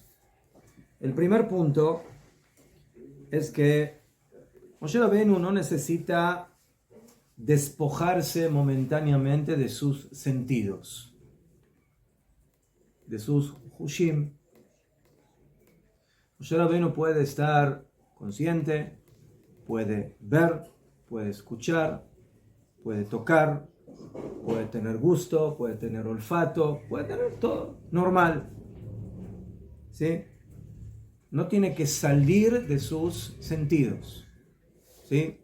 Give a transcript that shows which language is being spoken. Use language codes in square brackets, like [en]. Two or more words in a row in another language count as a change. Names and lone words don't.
[es] El primer punto es que Moshe Rabbeinu no necesita despojarse momentáneamente de sus sentidos, de sus hushim. Moshe Rabbeinu puede estar consciente, puede ver, puede escuchar, puede tocar, puede tener gusto, puede tener olfato, puede tener todo normal, ¿sí? No tiene que salir de sus sentidos, ¿sí?